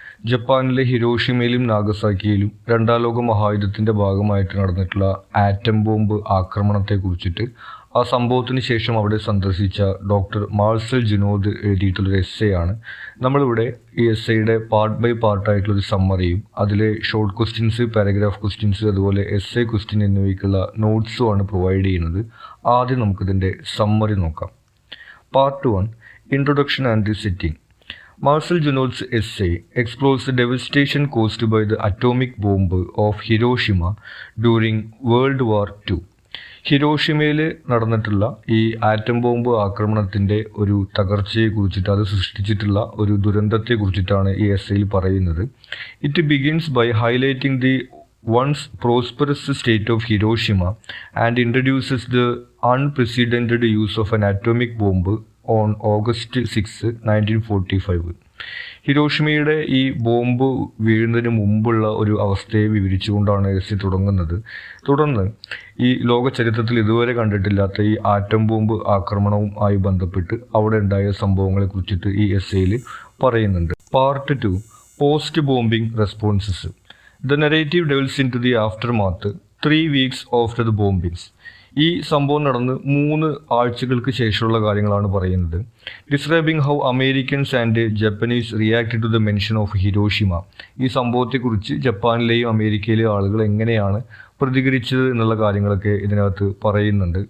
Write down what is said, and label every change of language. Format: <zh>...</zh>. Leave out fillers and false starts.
<ml>ജപ്പാനിലെ ഹിരോഷിമയിലും നാഗസാക്കിയിലും രണ്ടാം ലോക മഹായുദ്ധത്തിൻ്റെ ഭാഗമായിട്ട് നടന്നിട്ടുള്ള ആറ്റം ബോംബ് ആക്രമണത്തെക്കുറിച്ചിട്ട് ആ സംഭവത്തിന് ശേഷം അവിടെ സന്ദർശിച്ച ഡോക്ടർ മാർസൽ ജുനോദ് എഴുതിയിട്ടുള്ളൊരു എസ്സേ ആണ്. നമ്മളിവിടെ ഈ എസ്സേയുടെ പാർട്ട് ബൈ പാർട്ടായിട്ടുള്ളൊരു സമ്മറിയും അതിലെ ഷോർട്ട് ക്വസ്റ്റ്യൻസ്, പാരഗ്രാഫ് ക്വസ്റ്റ്യൻസ്, അതുപോലെ എസ്സേ ക്വസ്റ്റ്യൻ എന്നിവയ്ക്കുള്ള നോട്ട്സും ആണ് പ്രൊവൈഡ് ചെയ്യുന്നത്. ആദ്യം നമുക്കിതിൻ്റെ സമ്മറി നോക്കാം.</ml> <en>Part 1, introduction and the setting. Marcel Junod's essay explores the devastation caused by the atomic bomb of Hiroshima during World War II.</en> <ml>ഹിരോഷിമയിൽ നടന്നിട്ടുള്ള ഈ ആറ്റം ബോംബ് ആക്രമണത്തിൻ്റെ ഒരു തകർച്ചയെക്കുറിച്ചിട്ട്, അത് സൃഷ്ടിച്ചിട്ടുള്ള ഒരു ദുരന്തത്തെക്കുറിച്ചിട്ടാണ് ഈ എസ്സേയിൽ പറയുന്നത്.</ml> <en>It begins by highlighting the once prosperous state of Hiroshima and introduces the unprecedented use of an atomic bomb on August 6, 1945.</en> <ml>ഹിരോഷിമയുടെ ഈ bomb വീഴുന്നതിന് മുമ്പുള്ള ഒരു അവസ്ഥയെ വിവരിച്ചുകൊണ്ടാണ് എസ്സേ തുടങ്ങുന്നത്. തുടർന്ന് ഈ ലോക ചരിത്രത്തിൽ ഇതുവരെ കണ്ടിട്ടില്ലാത്ത ഈ ആറ്റം ബോംബ് ആക്രമണവും ആയി ബന്ധപ്പെട്ട് അവിടെ ഉണ്ടായ സംഭവങ്ങളെ കുറിച്ചിട്ട് ഈ എസ്സേയിൽ പറയുന്നുണ്ട്.</ml> <en>Part 2, post bombing responses. The narrative delves into the aftermath 3 weeks after the bombings.</en> <ml>ഈ സംഭവം നടന്ന് 3 ആഴ്ചകൾക്ക് ശേഷമുള്ള കാര്യങ്ങളാണ് പറയുന്നത്.</ml> <en>Describing how Americans and Japanese reacted to the mention of Hiroshima.</en> <ml>ഈ സംഭവത്തെക്കുറിച്ച് ജപ്പാനിലെയും അമേരിക്കയിലെയും ആളുകൾ എങ്ങനെയാണ് പ്രതികരിച്ചത് എന്നുള്ള കാര്യങ്ങളൊക്കെ ഇതിനകത്ത് പറയുന്നുണ്ട്.</ml>